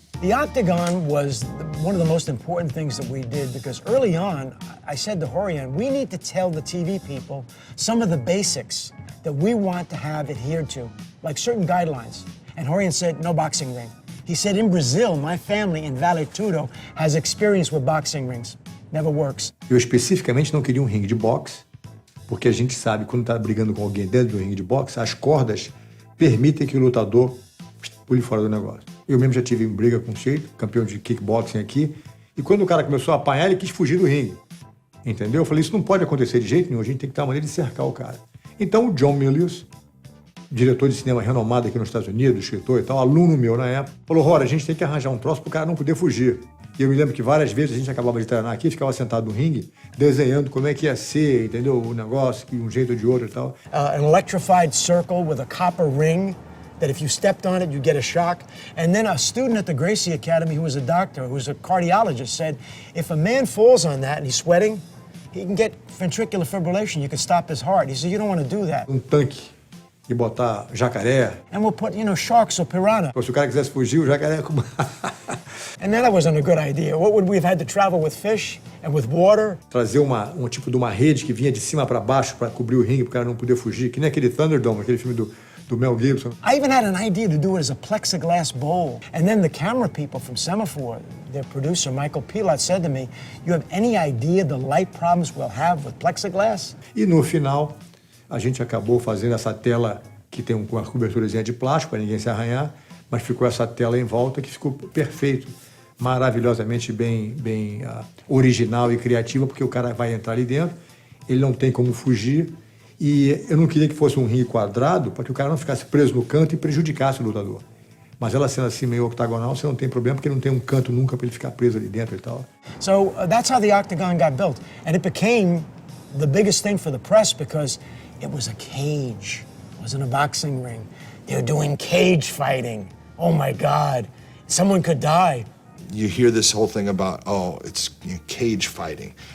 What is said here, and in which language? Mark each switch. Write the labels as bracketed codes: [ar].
[en] The Octagon was one of the most important things that we did because early on, I said to Rorion, we need to tell the TV people some of the basics that we want to have adhered to, like certain guidelines. And Rorion said, no boxing ring. He said, in Brazil, my family in Vale Tudo has experience with boxing rings. Never works. [pt] Eu especificamente não queria um ringue de boxe, porque a gente sabe, quando está brigando com alguém dentro do ringue de boxe, as cordas permitem que o lutador pule fora do negócio. Eu mesmo já tive briga com o Sheik, campeão de kickboxing aqui, e quando o cara começou a apanhar, ele quis fugir do ringue. Entendeu? Eu falei, isso não pode acontecer de jeito nenhum, a gente tem que ter uma maneira de cercar o cara. Então o John Milius, diretor de cinema renomado aqui nos Estados Unidos, escritor e tal, aluno meu na época, falou, Rora, a gente tem que arranjar um troço pro cara não poder fugir. E eu me lembro que várias vezes a gente acabava de treinar aqui, ficava sentado no ringue, desenhando como é que ia ser, entendeu? O negócio, de um jeito ou de outro e tal. [en] An electrified circle with a copper ring that if you stepped on it, you'd get a shock. And then a student at the Gracie Academy who was a doctor, who was a cardiologist, said, if a man falls on that and he's sweating, he can get ventricular fibrillation. You could stop his heart. He said, you don't want to do that. [pt] Tanque. E botar jacaré. [en] And we'll put, sharks or piranha. [pt] Se o cara quisesse fugir, o jacaré... [en] And that wasn't a good idea. What would we have had to travel with fish and with water? [pt] Trazer um tipo de uma rede que vinha de cima para baixo para cobrir o ringue, para o cara não poder fugir, que nem aquele Thunderdome, aquele filme do Mel Gibson. [en] I even had an idea to do it as a plexiglass bowl. And then the camera people from Semaphore, their producer, Michael Pilat, said to me, you have any idea the light problems we'll have with plexiglass? [pt] E no final, a gente acabou fazendo essa tela que tem uma coberturazinha de plástico para ninguém se arranhar, mas ficou essa tela em volta que ficou perfeito, maravilhosamente bem original e criativa, porque o cara vai entrar ali dentro, ele não tem como fugir E eu não queria que fosse um ringue quadrado para que o cara não ficasse preso no canto e prejudicasse o lutador. Mas ela sendo assim meio octagonal, você não tem problema, porque não tem um canto nunca para ele ficar preso ali dentro e tal. [en] So that's how the Octagon got built. And it became the biggest thing for the press because it was a cage. It wasn't a boxing ring. They were doing cage fighting. Oh my God. Someone could die. You hear this whole thing about, oh, it's cage fighting.